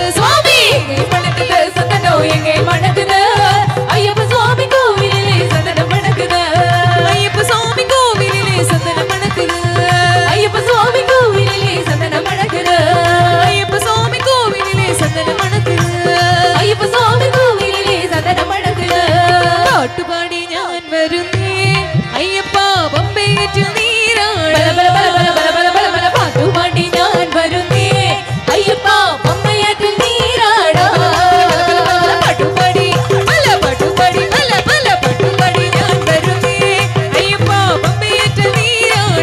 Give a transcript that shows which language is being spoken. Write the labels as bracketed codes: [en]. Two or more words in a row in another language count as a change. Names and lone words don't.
[ta] சுவாமி எங்கே மணக்குது சந்தனோ எங்கே மணக்குது ஐயப்ப சுவாமி கோவிலிலே சந்தனம் மணக்குது ஐயப்ப சாமி கோவிலிலே சந்தனம் மணக்குது ஐயப்ப சுவாமி கோவிலிலே சந்தனம் மணக்குது ஐயப்ப சாமி கோவிலிலே சந்தனம் மணக்குது ஐயப்ப சுவாமி கோவிலிலே சந்தனம் மணக்குது [ml] പാട്ടുപാടി ഞാൻ വരുന്നേ അയ്യപ്പ പമ്പയേറ്റു നീരാട ബല ബല ബല ബല ബല ബല ബല ബല പാട്ടുപാടി ഞാൻ വരുന്നേ അയ്യപ്പ പമ്പയാറ്റിൽ നീരാടാ പാട്ടുപാടി പല പാട്ടുപാടി പല പല പാട്ടുപാടി ഞാൻ വരുന്നേ അയ്യപ്പ പമ്പയേറ്റു നീരാട